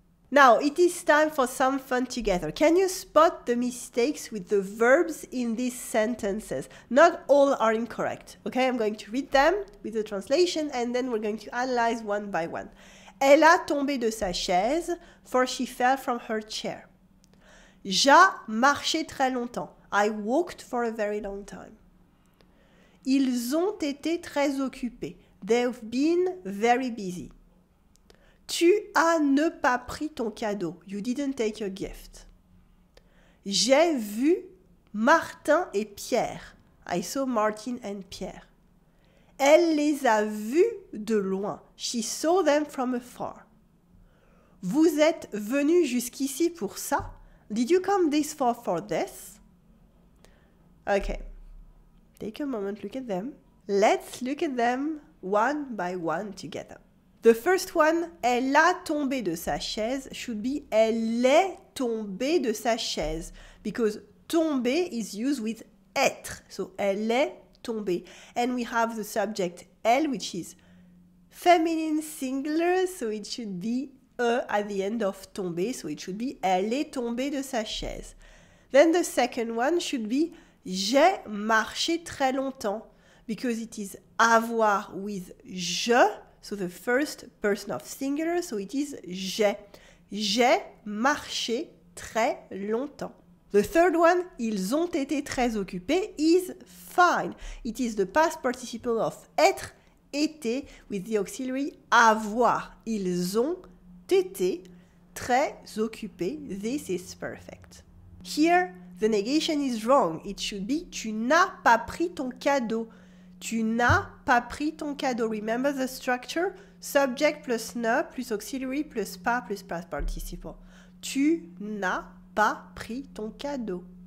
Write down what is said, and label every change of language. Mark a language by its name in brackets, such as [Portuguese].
[English] Now, it is time for some fun together. Can you spot the mistakes with the verbs in these sentences? Not all are incorrect. Okay, I'm going to read them with the translation and then we're going to analyze one by one. [French] Elle a tombé de sa chaise, [English] for she fell from her chair. [French] J'ai marché très longtemps. [English] I walked for a very long time. [French] Ils ont été très occupés. [English] They've been very busy. [French] Tu as ne pas pris ton cadeau. [English] You didn't take your gift. [French] J'ai vu Martin et Pierre. [English] I saw Martin and Pierre. [French] Elle les a vus de loin. [English] She saw them from afar. [French] Vous êtes venus jusqu'ici pour ça? [English] Did you come this far for this? Okay. Take a moment, look at them. Let's look at them one by one together. The first one, [French] elle a tombé de sa chaise, [English] should be [French] elle est tombée de sa chaise. [English] Because tomber is used with être. So [French] elle est tombée. [English] And we have the subject elle, which is feminine singular, so it should be E at the end of tomber, so it should be [French] elle est tombée de sa chaise. [English] Then the second one should be [French] j'ai marché très longtemps, [English] because it is avoir with je, so the first person of singular, so it is j'ai. [French] J'ai marché très longtemps. [English] The third one, [French] ils ont été très occupés, [English] is fine. It is the past participle of être, été, with the auxiliary avoir. [French] Ils ont été très occupés. [English] This is perfect. Here, the negation is wrong. It should be [French] tu n'as pas pris ton cadeau. Tu n'as pas pris ton cadeau. [English] Remember the structure? Subject plus ne plus auxiliary plus pas plus past participle. [French] Tu n'as pas pris ton cadeau.